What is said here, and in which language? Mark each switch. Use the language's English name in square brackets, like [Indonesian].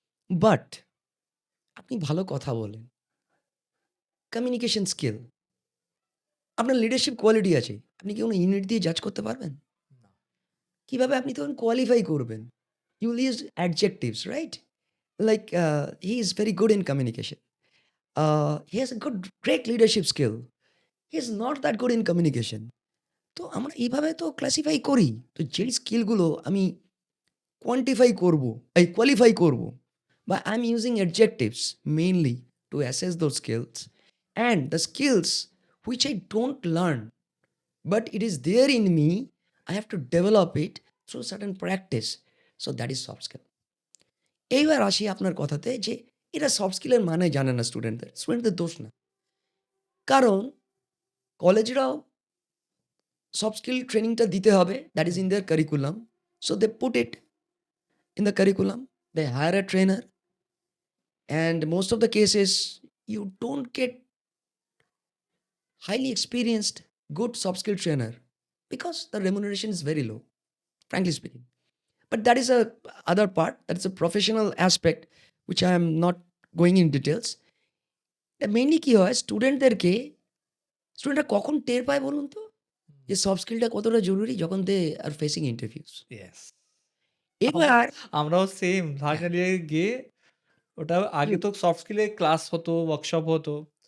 [Bangla] But আপনি ভালো কথা বলেন, কমিউনিকেশন স্কিল, আপনার লিডারশিপ কোয়ালিটি আছে, আপনি কি কোনো ইউনিট দিয়ে জাজ করতে পারবেন? কিভাবে আপনি তখন কোয়ালিফাই করবেন? [English] You will use adjectives, right? like he is very good in communication. He has a great leadership skill. He is not that good in communication. [Bangla] তো আমরা এইভাবে তো ক্লাসিফাই করি। তো যেই স্কিলগুলো আমি কোয়ালিফাই করব, বা [English] I am using adjectives mainly to assess those skills, and the skills which I don't learn but it is there in me. I have to develop it through certain practice. So that is soft skill. [Bangla] এইবার আসি আপনার কথাতে যে এটা soft স্কিলের মানে জানে না স্টুডেন্টদের দোষ না, কারণ কলেজরাও সফট স্কিল ট্রেনিংটা দিতে হবে, [English] That is in their curriculum, so they put it in the curriculum, they hire a trainer, and most of the cases you don't get highly experienced good soft skill trainer because the remuneration is very low, frankly speaking. But that is a other part, that's a professional aspect which I am not going in details. [Bangla] Mainly কি হয়, স্টুডেন্টরা কখন টের পায় বলুন তো যে soft স্কিলটা কতটা জরুরি, যখন [English] They are facing interviews. Yes, [Bangla] এবার আমরাও সেম ফাইনাল ইয়ারে গিয়ে ওটা আগে তো সফট স্কিলের ক্লাস হতো, ওয়ার্কশপ হতো।